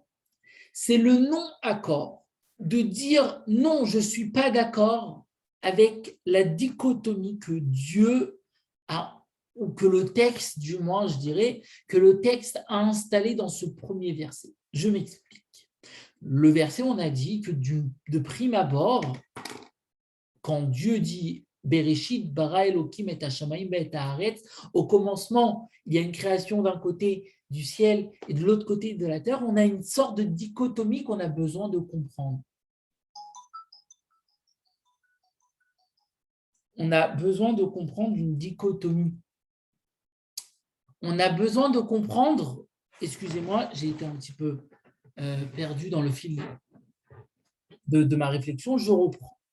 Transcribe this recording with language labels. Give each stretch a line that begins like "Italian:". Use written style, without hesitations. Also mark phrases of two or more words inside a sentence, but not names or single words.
French: C'est le non-accord, de dire non, je ne suis pas d'accord avec la dichotomie que Dieu a, ou que le texte, du moins, je dirais, que le texte a installé dans ce premier verset. Je m'explique. Le verset, on a dit que de prime abord, quand Dieu dit
Hebrew: בראשית ברא אלוקים את השמים ואת הארץ,
French: au commencement, il y a une création d'un côté du ciel et de l'autre côté de la terre, on a une sorte de dichotomie qu'on a besoin de comprendre. On a besoin de comprendre une dichotomie. On a besoin de comprendre, excusez-moi, j'ai été un petit peu perdu dans le fil de ma réflexion, je reprends.